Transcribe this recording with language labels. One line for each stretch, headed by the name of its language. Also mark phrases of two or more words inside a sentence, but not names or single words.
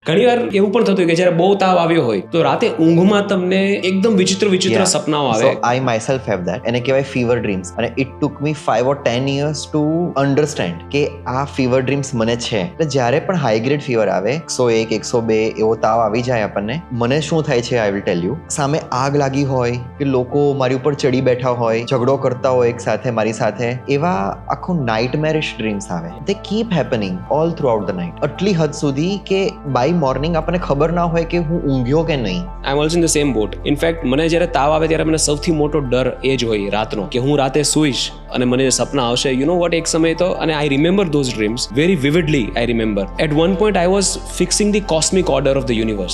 Gujarati: ઘણી વાર એવું પણ થતું કે જ્યારે બહુ તાવ આવ્યો હોય તો રાતે ઊંઘમાં તમને એકદમ વિચિત્ર સપનાઓ આવે.
English: So I myself have that.
Gujarati: એને કહેવાય
English: fever dreams. અને it took me 5 or 10 years to understand
Gujarati: કે આ
English: fever dreams
Gujarati: મને છે. એટલે જ્યારે પણ
English: high grade fever
Gujarati: આવે 101, 102 એવો તાવ આવી જાય આપણને, મને શું થાય છે
English: I will tell you.
Gujarati: સામે આગ લાગી હોય કે લોકો મારી ઉપર ચડી બેઠા હોય, ઝઘડો કરતા હોય એક સાથે મારી સાથે, એવા આખું
English: nightmarish dreams
Gujarati: આવે.
English: They keep happening all throughout the night.
Gujarati: આટલી હદ સુધી કે
English: by morning
Gujarati: આપણને ખબર ના હોય કે હું ઊંઘ્યો કે નહીં.
English: I am also in the same boat.
Gujarati: ઇનફેક્ટ મને જ્યારે તાવ આવે ત્યારે મને સૌથી મોટો ડર એ જ હોય રાતનો કે હું રાતે સૂઈશ અને મને સપના આવશે.
English: you know what,
Gujarati: એક સમય તો, અને
English: I remember those dreams very vividly. I remember at one point I was fixing the cosmic order of the universe.